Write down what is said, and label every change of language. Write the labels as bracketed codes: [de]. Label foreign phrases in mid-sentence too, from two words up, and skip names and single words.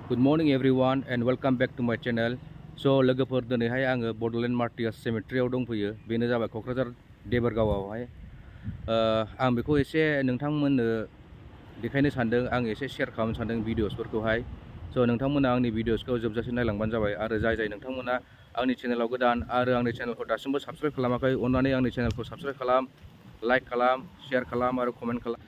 [en] morning everyone and welcome back to my channel. [brx] So लोगोफोर दिनैहाय आङो बड'लेण्ड मार्टियास सेमेट्रियाव दंफैयो। बेनो जाबाय क'क्राझार देबोरगावआवहाय। आं बेखौ एसे नोंथांमोननो देखायनो सानदों, आं एसे शेयार खालामनो सानदों भिडिअसफोरखौहाय। स' नोंथांमोना आंनि भिडिअसखौ जोबजासिम नायलांबानो जाबाय। आरो जाय नोंथांमोना आंनि चेनेलाव गोदान आरो आंनि चेनेलखौ दासिमबो साबस्क्राइब खालामाखै, अन्नानै आंनि चेनेलखौ साबस्क्राइब खालाम, लाइक खालाम, शेयार खालाम आरो कमेन्ट खालाम।